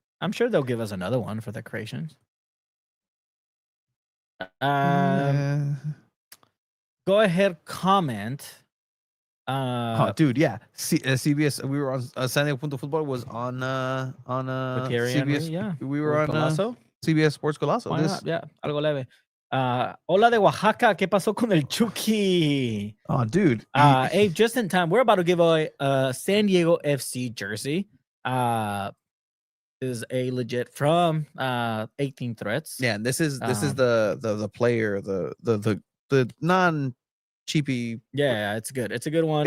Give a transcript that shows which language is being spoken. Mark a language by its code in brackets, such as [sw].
[en] I'm sure they'll give us another one for the creations. Go ahead, comment. Dude, yeah. CBS. We were on SanDiego.Futbol was on CBS. Yeah, we were on Golazo. CBS Sports Golazo. Why not? Yeah, [es] algo leve. Hola de Oaxaca, ¿qué pasó con el Chucky? [en] Oh, dude. Hey, just in time, we're about to give away a San Diego FC jersey. Is a legit from 18 Threats. Yeah, and this is the player, the non cheapy. Yeah, it's good. It's a good one.